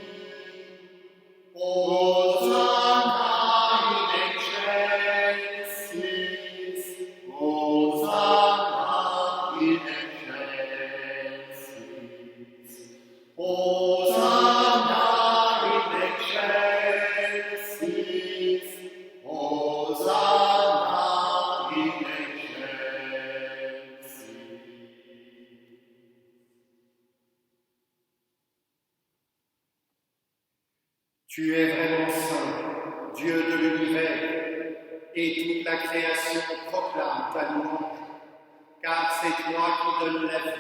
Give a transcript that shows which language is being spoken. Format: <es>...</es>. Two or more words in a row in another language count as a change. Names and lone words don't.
<la>Hosanna in excelsis, Hosanna in excelsis. Hosanna in excelsis, Hosanna in excelsis.</la> <fr>Tu es vraiment saint, Dieu de l'univers, et toute la création proclame ta louange, car c'est toi qui donnes la vie.</fr>